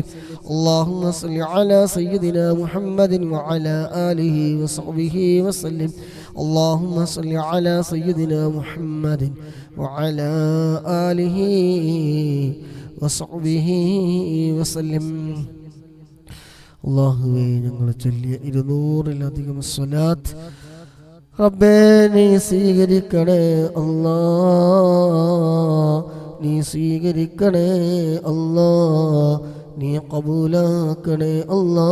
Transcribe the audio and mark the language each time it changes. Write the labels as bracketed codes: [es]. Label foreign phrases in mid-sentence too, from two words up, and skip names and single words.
[ar] اللهم صل على سيدنا محمد وعلى آله وصحبه وسلم. اللهم صل على سيدنا محمد وعلى آله وصحبه وسلم. [ml] അല്ലാഹുവേ ഞങ്ങൾ ചൊല്ലിയ 200-ലധികം സ്വലാത്ത് റബ്ബേ നീ സ്വീകരിക്കണേ അല്ലാ, നീ സ്വീകരിക്കണേ അല്ലാ, നീ കബൂലാക്കണേ അല്ലാ.